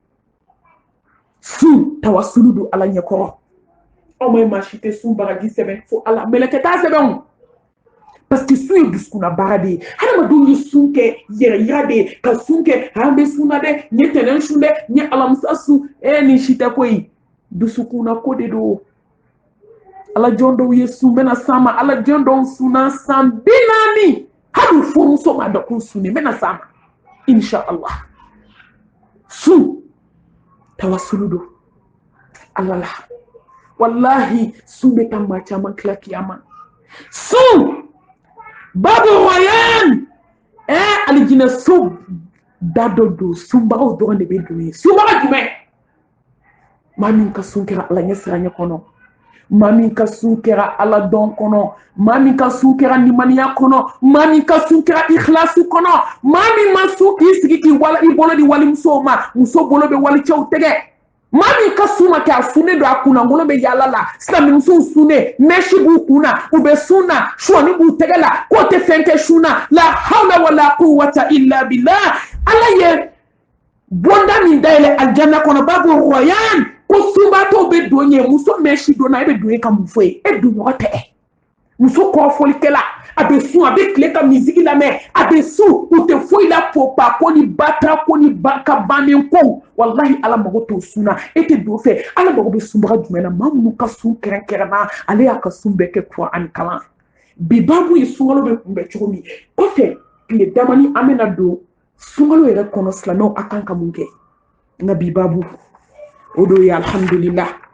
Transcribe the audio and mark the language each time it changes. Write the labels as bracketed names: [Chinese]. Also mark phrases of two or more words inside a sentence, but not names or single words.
[Bambara] sun tawasulu don Ala ɲɛkɔrɔ aw ma maa si tɛ sun bagaji sɛbɛn fo Ala mɛlɛkɛ t'a sɛbɛn o [French] parce que [Bambara] sun ye dusukuna baara de ye hadamadenw ye sun kɛ yɛrɛ yira de ye ka sun kɛ an bɛ sun na dɛ n ye tɛnɛn sun dɛ n ye alamisa sun ni si tɛ koyi dusukuna ko de don Ala jɔn dɔw ye sun bɛna s'an ma Ala jɔn dɔw sunna san 40 hali u furumuso ma dɔn k'u sunne n bɛna s'an ma inshallah sun tawasulu don Ala la wallahi sun bɛ taa maa caman tila kiyama sun babu wayan alijinɛ so da dɔ don sunbagaw dɔrɔn de bɛ don ye sunbaga jumɛn maa min ka sun kɛra Ala ɲɛ siranya kɔnɔ maa min ka sun kɛra Ala dɔn kɔnɔ maa min ka sun kɛra limaniya kɔnɔ maa min ka sun kɛra ikhlasu kɔnɔ maa min ma sun k'i sigi k'i wala i bolo di walimusow ma muso bolo bɛ walicɛw tɛgɛ maa min ka sun ma kɛ a sunnen don a kunnangolo bɛ yaala la silamɛmusow sunnen mɛsi b'u kunna u bɛ sun na sɔɔni b'u tɛgɛ la k'o tɛ fɛn kɛ sun na [Arabic] لا حول ولا قوة إلا بالله [Bambara] Ala ye bonda min dayɛlɛ aljanna kɔnɔ babu royan ko sunbatɔw bɛ don ye muso mɛsi donna e bɛ don e ka mun fɔ ye e donɲɔgɔn tɛ muso kɔrɔfɔlikɛla a bɛ sun a bɛ tile ka misigi lamɛn a bɛ sun u tɛ foyi la popa ko ni bata ko ni ka bannen ko wallahi Ala mago t'o sun na e tɛ don fɛ Ala mago bɛ sunbaga jumɛn na maa minnu ka sun kɛrɛnkɛrɛnna ale y'a ka sun bɛɛ kɛ Kuran kalan bi babu ye sunkalo bɛ kunbɛn cogo min kɔfɛ tile damani an bɛna don sunkalo yɛrɛ kɔnɔ silamɛw a kan ka mun kɛ nka bi babu o do ye alhamdulillah